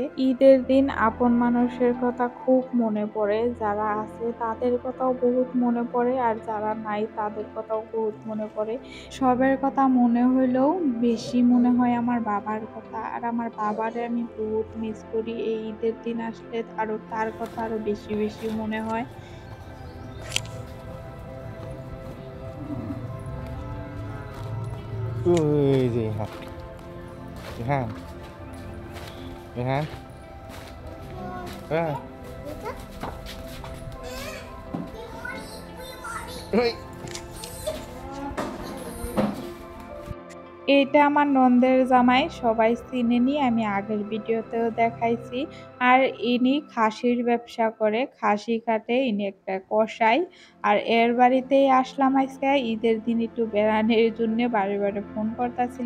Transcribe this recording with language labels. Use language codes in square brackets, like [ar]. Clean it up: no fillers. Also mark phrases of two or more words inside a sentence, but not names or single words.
[bn] ঈদের দিন আপন মানুষের কথা খুব মনে পড়ে, যারা আছে তাদের কথাও বহুত মনে পড়ে, আর যারা নাই তাদের কথাও বহুত মনে পড়ে। সবের কথা মনে হইলেও বেশি মনে হয় আমার বাবার কথা। আর আমার বাবারে আমি বহুত মিস করি। এই ঈদের দিন আসলে আরো তার কথা আরো বেশি বেশি মনে হয়। [vi] Ui gì hả? Hàn. Hàn. À. Ui. [bn] এটা আমার নন্দের জামাই, সবাই চিনেনি, আমি আগের ভিডিওতেও দেখাইছি। আর ইনি খাসির ব্যবসা করে, খাসি কাটে, ইনি একটা কসাই। আর এর বাড়িতেই আসলাম আজকে ঈদের দিন একটু বেড়ানোর জন্য, বারে বারে ফোন করতেছিল।